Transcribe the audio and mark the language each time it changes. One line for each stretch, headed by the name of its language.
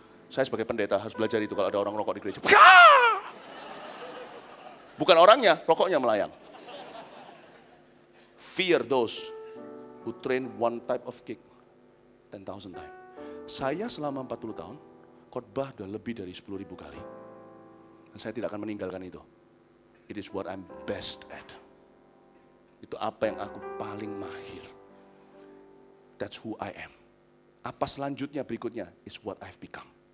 Indonesian: Saya sebagai pendeta harus belajar itu kalau ada orang rokok di gereja. Bukan orangnya, rokoknya melayang.
English: Fear those who train one type of kick 10,000 times.
Indonesian: Saya selama 40 tahun, khotbah udah lebih dari 10.000 kali. Dan saya tidak akan meninggalkan itu.
English: It is what I'm best at.
Indonesian: Itu apa yang aku paling mahir.
English: That's who I am.
Indonesian: Apa selanjutnya berikutnya
English: is what I've become.